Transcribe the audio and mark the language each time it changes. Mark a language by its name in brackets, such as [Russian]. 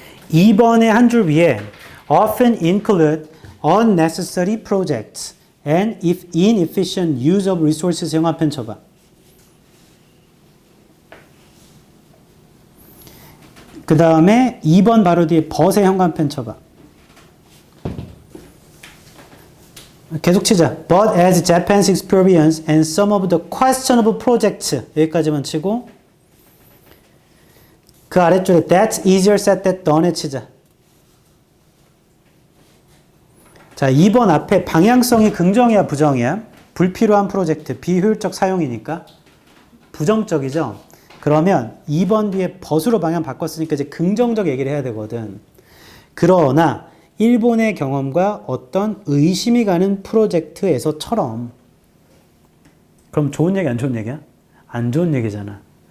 [Korean] 2번의 한 줄 위에 [English] often include unnecessary projects and if inefficient use of resources [Korean] 형광펜 쳐봐. 그 다음에 2번 바로 뒤에 but의 형광펜 쳐봐. 계속 치자. [English] But as Japan's experience and some of the questionable projects [Korean] 여기까지만 치고 그 아래줄에 [English] That's easier said than done에 [Korean] 치자. 자, 2번 앞에 방향성이 긍정이야 부정이야? 불필요한 프로젝트, 비효율적 사용이니까 부정적이죠? 그러면 2번 뒤에 but으로 방향 바꿨으니까 이제 긍정적 얘기를 해야 되거든. 그러나 일본의 경험과 어떤 의심이 가는 프로젝트에서처럼 그럼 좋은 얘기 안 좋은 얘기야? 안 좋은 얘기잖아.